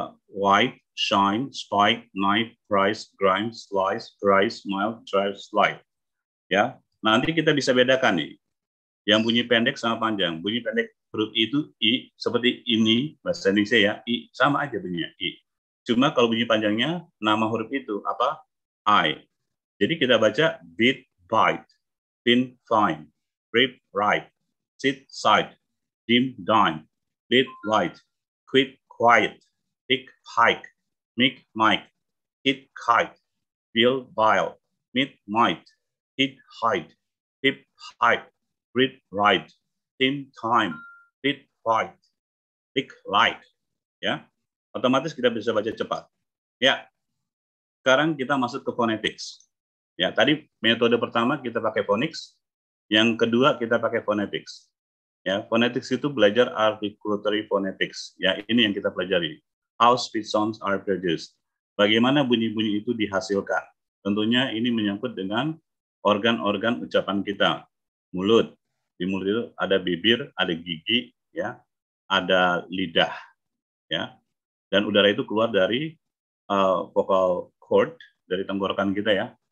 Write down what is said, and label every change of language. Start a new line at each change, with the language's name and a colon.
English: White, shine, spike, knife, price, grime, slice, price, mile, drive, slide.
Indonesian: Ya, nanti kita bisa bedakan nih, yang bunyi pendek sama panjang. Bunyi pendek huruf I itu I, seperti ini bahasa Indonesia ya, I sama aja bunyinya I. Cuma kalau bunyi panjangnya nama huruf itu apa? I. Jadi kita baca
English: beat, bite, thin, fine, rip, right, sit, side, dim, dime, lit, light, quit, quiet, tick, hike, make, mic, hit, kite, bill, bile, meet, might, hit, hide, hip, hike, read, ride, tim, time, read, fight, tick, light.
Indonesian: Ya, otomatis kita bisa baca cepat. Ya, sekarang kita masuk ke phonetics. Ya, tadi metode pertama kita pakai phonics, yang kedua kita pakai phonetics. Ya, phonetics itu belajar articulatory phonetics. Ya, ini yang kita pelajari.
English: How speech sounds are produced.
Indonesian: Bagaimana bunyi-bunyi itu dihasilkan. Tentunya ini menyangkut dengan organ-organ ucapan kita. mulut. Di mulut itu ada bibir, ada gigi, ya, ada lidah, ya. Dan udara itu keluar dari vocal cord, dari tenggorokan kita, ya.